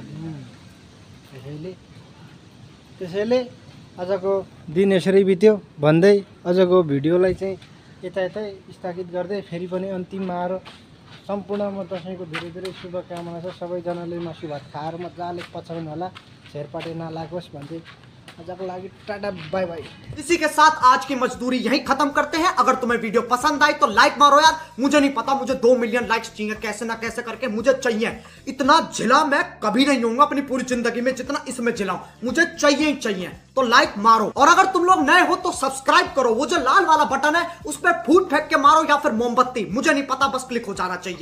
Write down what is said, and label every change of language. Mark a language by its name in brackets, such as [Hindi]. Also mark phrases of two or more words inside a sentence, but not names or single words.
[Nepali] त्यसैले आजको दिन यसरी बित्यो भन्दै आजको भिडियोलाई चाहिँ यतै स्थगित गर्दै फेरि पनि अन्तिममा आएर सम्पूर्णमा दसैँको धेरै शुभकामना छ सबैजनाले मासु भात खाएर मजाले पचाउनु होला छेरपाटे नलागोस् भन्दै आजको लागि टाटा [English] bye bye. [Hindi] इसी के साथ आज की मजदूरी यहीं खत्म करते हैं। अगर तुम्हें वीडियो पसंद आई तो लाइक मारो यार, मुझे नहीं पता मुझे [English] 2 million likes [Hindi] चाहिए, कैसे ना कैसे करके मुझे चाहिए। इतना झिला मैं कभी नहीं होऊंगा अपनी पूरी जिंदगी में जितना इसमें झिलाऊं, मुझे चाहिए ही चाहिए। तो लाइक मारो और अगर तुम लोग नए हो तो सब्सक्राइब करो, वो जो लाल वाला बटन है उस पर फूट फेंक के मारो या फिर मोमबत्ती, मुझे नहीं पता, बस क्लिक हो जाना चाहिए।